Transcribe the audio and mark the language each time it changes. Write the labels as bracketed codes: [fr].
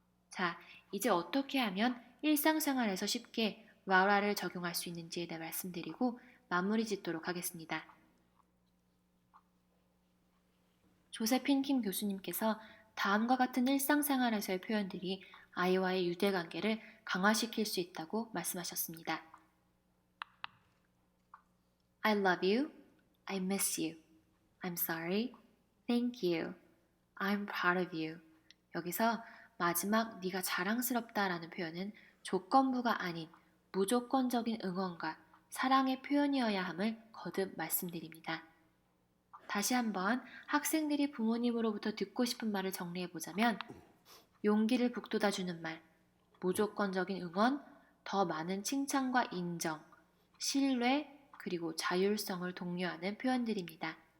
[ko] 자, 이제 어떻게 하면 일상생활에서 쉽게 라라를 적용할 수 있는지에 대해 말씀드리고 마무리 짓도록 하겠습니다. 조세핀 킴 교수님께서 다음과 같은 일상생활에서의 표현들이 아이와의 유대관계를 강화시킬 수 있다고 말씀하셨습니다. [en] I love you, I miss you, I'm sorry, thank you, I'm proud of you. [ko] 여기서 마지막 네가 자랑스럽다라는 표현은 조건부가 아닌 무조건적인 응원과 사랑의 표현이어야 함을 거듭 말씀드립니다. 다시 한번 학생들이 부모님으로부터 듣고 싶은 말을 정리해보자면 용기를 북돋아주는 말, 무조건적인 응원, 더 많은 칭찬과 인정, 신뢰, 그리고 자율성을 독려하는 표현들입니다.